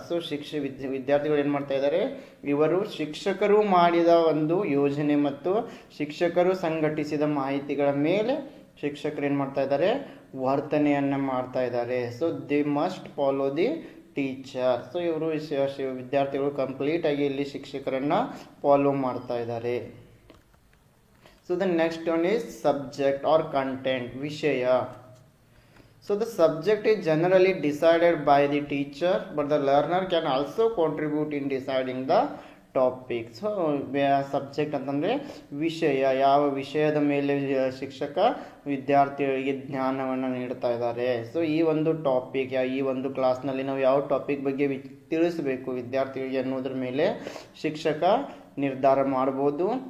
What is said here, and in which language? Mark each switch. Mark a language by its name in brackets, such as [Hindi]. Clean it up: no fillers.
[Kannada] So ವಿದ್ಯಾರ್ಥಿಗಳು ಏನು ಮಾಡ್ತಾ ಇದ್ದಾರೆ, ಇವರು ಶಿಕ್ಷಕರು ಮಾಡಿದ ಒಂದು ಯೋಜನೆ ಮತ್ತು ಶಿಕ್ಷಕರು ಸಂಘಟಿಸಿದ ಮಾಹಿತಿಗಳ ಮೇಲೆ ಶಿಕ್ಷಕರು ಏನು ಮಾಡ್ತಾ ಇದ್ದಾರೆ, ವರ್ತನೆಯನ್ನು ಮಾಡ್ತಾ ಇದ್ದಾರೆ. [English] So they must follow the teacher. [Kannada] So ಇವರು ವಿದ್ಯಾರ್ಥಿಗಳು ಕಂಪ್ಲೀಟ್ ಆಗಿ ಇಲ್ಲಿ ಶಿಕ್ಷಕರನ್ನು ಫಾಲೋ ಮಾಡ್ತಾ ಇದ್ದಾರೆ. [English] So the next one is subject or content, ವಿಷಯ. So the subject is generally decided by the teacher, but the learner can also contribute in deciding the topic. [Kannada] So subject ಅಂತಂದರೆ ವಿಷಯ, ಯಾವ ವಿಷಯದ ಮೇಲೆ ಶಿಕ್ಷಕ ವಿದ್ಯಾರ್ಥಿಗಳಿಗೆ ಜ್ಞಾನವನ್ನು ನೀಡ್ತಾ ಇದ್ದಾರೆ. ಸೊ ಈ ಒಂದು ಟಾಪಿಕ್, ಈ ಒಂದು ಕ್ಲಾಸ್ನಲ್ಲಿ ನಾವು ಯಾವ ಟಾಪಿಕ್ ಬಗ್ಗೆ ತಿಳಿಸಬೇಕು ವಿದ್ಯಾರ್ಥಿಗಳಿಗೆ ಅನ್ನೋದ್ರ ಮೇಲೆ ಶಿಕ್ಷಕ ನಿರ್ಧಾರ ಮಾಡ್ಬೋದು.